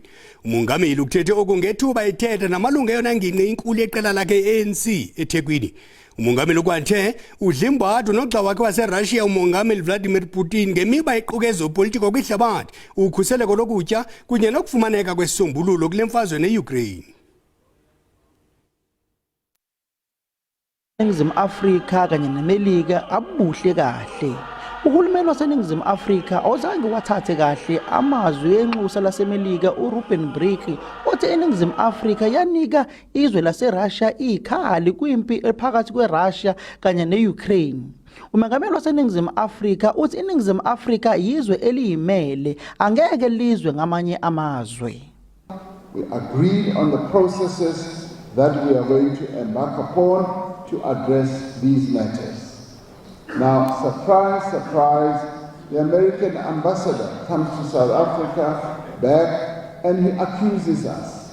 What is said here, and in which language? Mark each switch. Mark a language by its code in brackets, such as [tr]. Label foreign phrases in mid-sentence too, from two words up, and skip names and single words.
[xh] Umongameli ukuthethe okungethuba ethetha namalungu eyona ngingqi inkulu yeqela lakhe ANC eThekwini. Umongameli kwathe udlimbathi noxa wakhe waseRussia umongameli Vladimir Putin ngemiba equka ezopolitiko kwihlabathi, ukhuseleko lokutya kunye nokufumaneka kwesisombululo kule mfazwe neUkraine. [zu] Eningizimu Afrika kanye neMelika abuhle kahle. Uhulumeni waseNingizimu Afrika awuzange wathathe kahle amazwi enxusa laseMelika uRuben Brickley othi eNingizimu Afrika yanika izwe laseRussia ikhali kwimpi ephakathi kweRussia kanye neUkraine. Umongameli waseNingizimu Afrika uthi iNingizimu Afrika yizwe eliyimele angeke lizwe ngamanye amazwe. [en] We agreed on the processes that we are going to embark upon to address these matters. Now, surprise, surprise, the American ambassador comes to South Africa back and he accuses us.